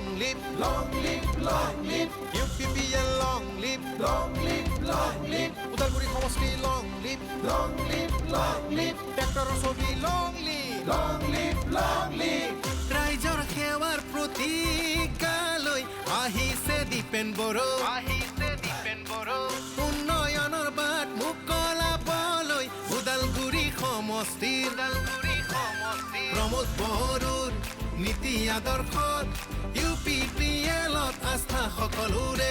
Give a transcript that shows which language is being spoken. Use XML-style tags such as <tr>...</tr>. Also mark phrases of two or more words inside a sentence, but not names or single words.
<en>live, long live, long live. UPPL long live, long live, long live. উদালগুৰি সমষ্টি long live, long live, long live.</en> <as>ট্ৰেক্টৰৰ ছবি</as> <en>long live, long live, long live.</en> <as>ৰাইজৰ সেৱাৰ প্ৰতিজ্ঞালৈ আহিছে দীপেন বড়ো, আহিছে দীপেন বড়ো। উন্নয়নৰ বাট মুকলাবলৈ উদালগুৰি সমষ্টি, উদালগুৰি সমষ্টি। প্ৰমোদ বড়োৰ নীতি আদৰ্শত UPPLত আস্থা সকলোৰে।</as>